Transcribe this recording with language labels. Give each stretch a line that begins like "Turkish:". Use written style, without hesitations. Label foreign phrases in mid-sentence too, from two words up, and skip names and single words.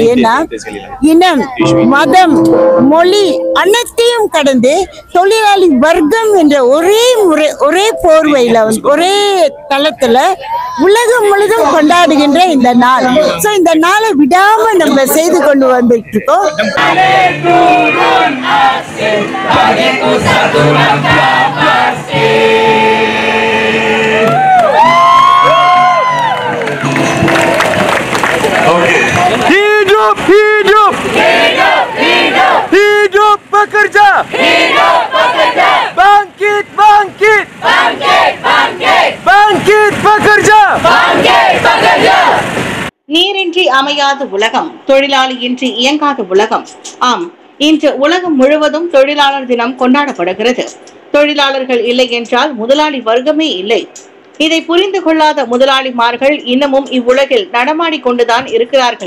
Tamil: ஏன்னா இனம், மதம், மொழி அனைத்தையும் கடந்து தொழிலாளி வர்க்கம் என்ற ஒரே போர்வையில ஒரே தளத்துல உலகம் முழுதும் கொண்டாடுகின்ற இந்த நாள். சோ இந்த நாளை விடாம நம்ம செய்து கொண்டு வந்துட்டு இருக்கோம்.
Malay: Hidup, hidup, hidup, hidup, hidup pekerja, hidup pekerja, bangkit, bangkit, bangkit, bangkit, bangkit pekerja, bangkit pekerja.
Tamil: நீரின்றி அமையாத உலகம், தொழிலாளியின்றி இயங்காத உலகம். ஆம், இன்று உலகம் முழுவதும் தொழிலாளர் தினம் கொண்டாடப்படுகிறது. தொழிலாளர்கள் இல்லை என்றால் முதலாளி வர்க்கமே இல்லை. இதை புரிந்து கொள்ளாத முதலாளிமார்கள் இன்னமும் இவ்வுலகில் நடமாடி கொண்டுதான் இருக்கிறார்கள்.